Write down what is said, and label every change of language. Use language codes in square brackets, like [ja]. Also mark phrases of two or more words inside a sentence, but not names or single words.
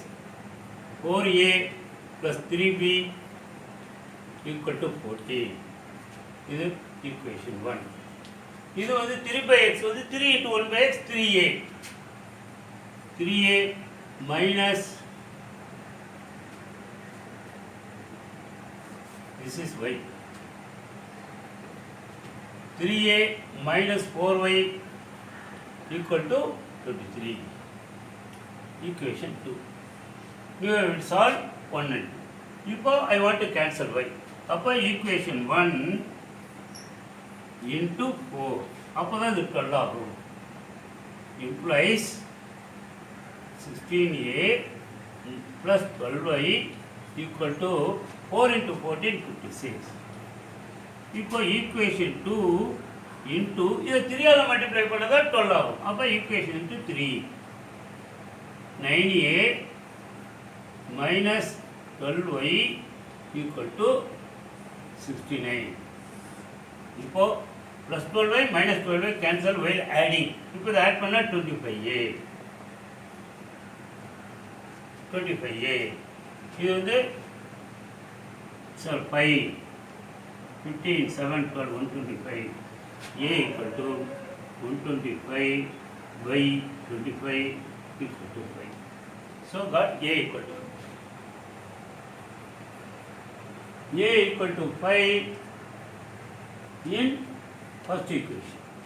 [en] 4a plus 3b equal to 14. This is equation 1. This is 3 by x, 3 into 1 by x, 3a. 3a minus, this is y. 3a minus 4y equal to 23. Equation 2. We will solve 1 and 2. Now I want to cancel y. Appa equation 1 into 4. [ta] அப்போ தான் இது 12 ஆகும். [en] Implies 16a plus 12y equal to 4 into 14, 56. [ta] இப்போ [en] equation 2 into [ta] இதை 3 ஆல மல்டிப்ளை பண்ணதா 12 ஆகும். [en] அப்போ equation into 3. 9a minus 12y equal to 69. இப்போ plus 12y minus 12y cancel while adding. [ta] இப்போ இதை add பண்ணா 25a. 25a. இது வந்து சார் 5 15 7 12 125. [en] a equal to 125 by 25 equal to 5. So got a equal to 5 in first equation.